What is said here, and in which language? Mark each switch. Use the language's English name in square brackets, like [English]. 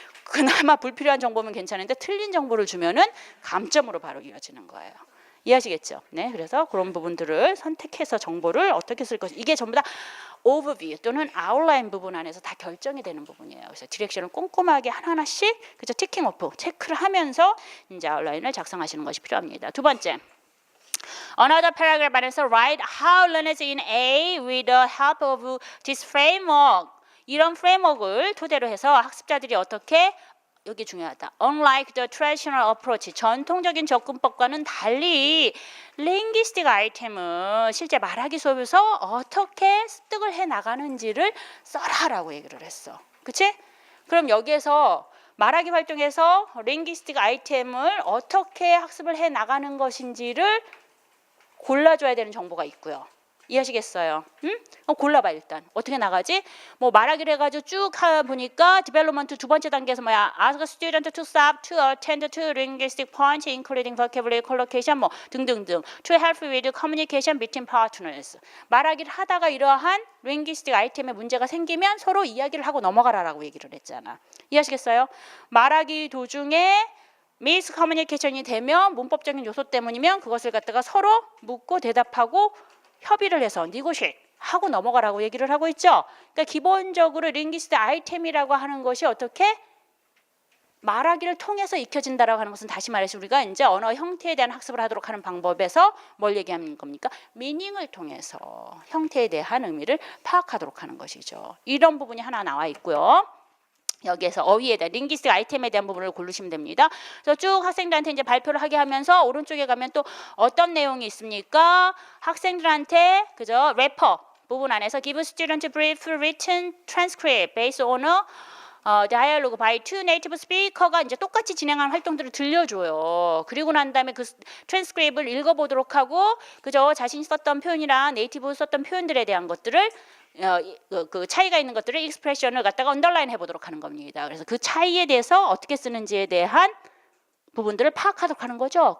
[Korean] 그나마 불필요한 정보면 괜찮은데 틀린 정보를 주면은 감점으로 바로 이어지는 거예요. 이해하시겠죠? 네, 그래서 그런 부분들을 선택해서 정보를 어떻게 쓸 것이 이게 전부 다 overview 또는 outline 부분 안에서 다 결정이 되는 부분이에요. 그래서 디렉션을 꼼꼼하게 하나하나씩 그죠? 티킹 오프 체크를 하면서 이제 아웃라인을 작성하시는 것이 필요합니다. 두 번째. [English] Another paragraph [Korean] 안에서 [English] write how learners in A with the help of this framework [Korean] 이런 프레임워크를 토대로 해서 학습자들이 어떻게 여기 중요하다. [English] Unlike the traditional approach, [Korean] 전통적인 접근법과는 달리 linguistic 아이템은 실제 말하기 수업에서 어떻게 습득을 해 나가는지를 써라라고 얘기를 했어. 그치? 그럼 여기에서 말하기 활동에서 linguistic 아이템을 어떻게 학습을 해 나가는 것인지를 골라줘야 되는 정보가 있고요. 이해하시겠어요? 응? 골라봐 일단. 어떻게 나가지? 뭐 말하기를 해가지고 쭉 보니까 디벨롭먼트 두 번째 단계에서 뭐야? [English] Ask a student to stop to attend to linguistic points including vocabulary, collocation 뭐 등등등. To help with communication between partners. [Korean] 말하기를 하다가 이러한 linguistic 아이템에 문제가 생기면 서로 이야기를 하고 넘어가라라고 얘기를 했잖아. 이해하시겠어요? 말하기 도중에 미스커뮤니케이션이 되면 문법적인 요소 때문이면 그것을 갖다가 서로 묻고 대답하고 협의를 해서 니고시에이트 하고 넘어가라고 얘기를 하고 있죠. 그러니까 기본적으로 링귀스트 아이템이라고 하는 것이 어떻게 말하기를 통해서 익혀진다라고 하는 것은 다시 말해서 우리가 이제 언어 형태에 대한 학습을 하도록 하는 방법에서 뭘 얘기하는 겁니까? 미닝을 통해서 형태에 대한 의미를 파악하도록 하는 것이죠. 이런 부분이 하나 나와 있고요. 여기에서 어휘에 대한 링귀스틱 아이템에 대한 부분을 고르시면 됩니다. 그래서 쭉 학생들한테 이제 발표를 하게 하면서 오른쪽에 가면 또 어떤 내용이 있습니까? 학생들한테 그죠? 래퍼 부분 안에서 [English] give student brief written transcript based on a dialogue by two native speaker가 [Korean] 이제 똑같이 진행한 활동들을 들려줘요. 그리고 난 다음에 그 트랜스크립을 읽어보도록 하고 그죠? 자신이 썼던 표현이랑 네이티브 썼던 표현들에 대한 것들을 그 차이가 있는 것들을 익스프레션을 갖다가 언더라인 해보도록 하는 겁니다. 그래서 그 차이에 대해서 어떻게 쓰는지에 대한 부분들을 파악하도록 하는 거죠.